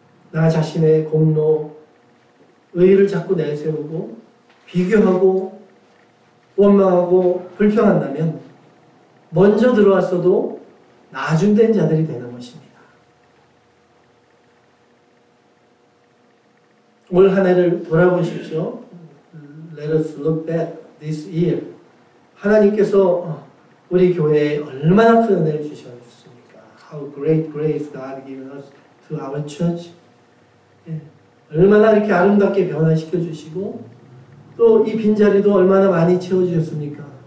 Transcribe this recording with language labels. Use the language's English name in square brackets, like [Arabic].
[Korean] 나 자신의 공로, 의의를 자꾸 내세우고 비교하고 원망하고 불평한다면 먼저 들어왔어도 나중된 자들이 되는 것입니다. 올 한 해를 돌아보십시오. [English] Let us look back this year. [Korean] 하나님께서 우리 교회에 얼마나 큰 은혜를 주셨습니까? [English] How great grace God given us to our church. [Korean] 얼마나 이렇게 아름답게 변화시켜 주시고 또 이 빈자리도 얼마나 많이 채워주셨습니까?